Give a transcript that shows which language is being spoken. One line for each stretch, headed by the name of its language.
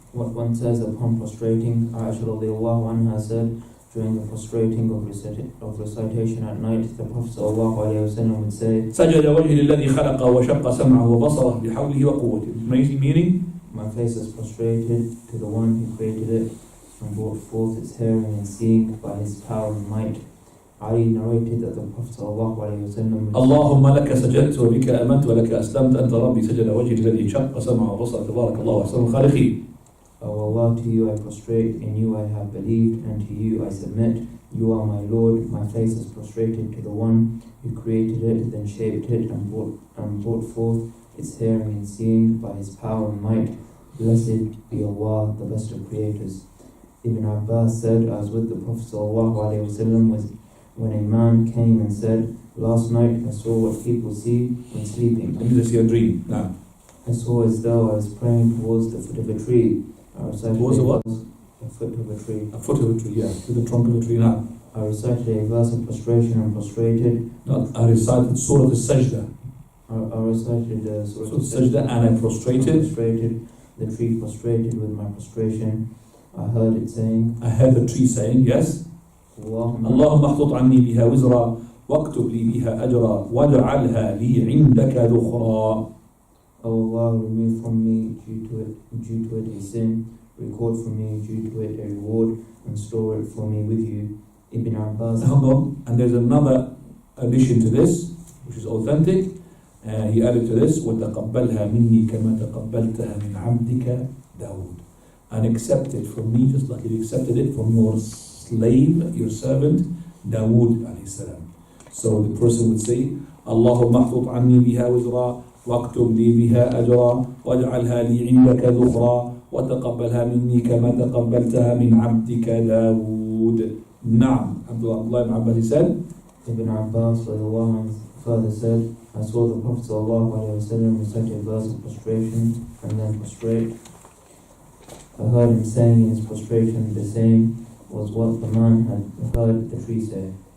English: What one says upon prostrating, Aisha radiallahu anha said, during the prostrating of recitation at night, the Prophet sallallahu alayhi wa sallam would say,
Arabic: سجد وجهي للذي خلق وشق سمعه وبصره بحوله وقوته.
English: Meaning, my face is prostrated to the one who created it and brought forth its hearing and seeing by his power and might. Ali narrated that the Prophet sallallahu alayhi wa sallam would say,
Arabic: اللهم لك سجدت وبك آمنت ولك أسلمت أنت ربي سجد وجهي الذي شق سمعه وبصره تبارك الله أحسن الخالقين.
English: O Allah, to you I prostrate, in you I have believed, and to you I submit. You are my Lord, my face is prostrated to the one who created it, then shaped it, and brought forth its hearing and seeing by his power and might. Blessed be Allah, the best of creators. Ibn Abbas said, I was with the Prophet ﷺ when a man came and said, last night I saw what people see when sleeping. Let me just see a dream now. I saw as though I was praying towards the foot of a tree. I recited Towards a what? A foot of a tree. A foot of a tree, yeah, to the trunk of a tree now. I recited a verse of prostration and prostrated. Not, I recited Surah Al-Sajda. I recited Surah Al-Sajda and I prostrated. The tree prostrated with my prostration. I heard it saying, I heard the tree saying, yes.
Arabic: اللهم احطط عني بها وزرا واكتب لي بها أجرا واجعلها لي عندك ذخرا.
English: O Allah, remove from me due to it a sin, record for me due to it a reward, and store it for me with you. Ibn Abbas. Hold on, and there's another addition to this, which is authentic. He added to this,
Arabic: وَتَقَبَّلْهَا مِنِّي كَمَا تَقَبَّلْتَهَا مِنْ عَبْدِكَ دَاوُدَ.
English: And accept it from me just like you accepted it from your slave, your servant, Dawood alayhi salam. So the person would say,
Arabic: Allahumma احطط عني بها وزرا واكتب لي بها أجرا واجعلها لي عندك ذخرا وتقبلها مني كما تقبلتها من عبدك داود. نعم.
English: Abdullah ibn Abbas said, Ibn Abbas further said, I saw the Prophet ﷺ recite a verse of prostration and then prostrate. I heard him saying in his prostration the same was what the man had heard the tree say.